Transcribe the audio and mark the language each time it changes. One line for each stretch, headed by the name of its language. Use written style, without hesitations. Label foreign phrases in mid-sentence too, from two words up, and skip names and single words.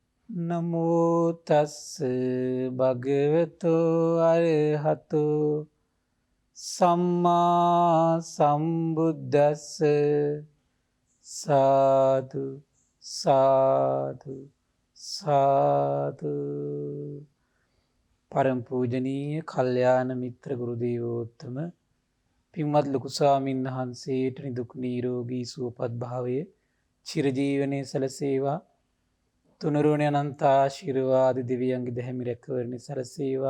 Pali: නමෝ තස්ස භගවතෝ අරහතෝ සම්මා සම්බුද්දස්ස සාදු සාදු සාදු.
Sinhala: පරම පූජනීය කල්යාණ මිත්‍ර ගුරු දේවෝත්තම පින්වත් ලොකු ස්වාමීන් වහන්සේට නිදුක් නිරෝගී සුවපත් භාවය චිරජීවනයේ සැලසේවා. තුනුරුවන අනන්ත ආශිර්වාද දෙවියන්ගේ දැහැමි රැකවරණය සැලසේවා.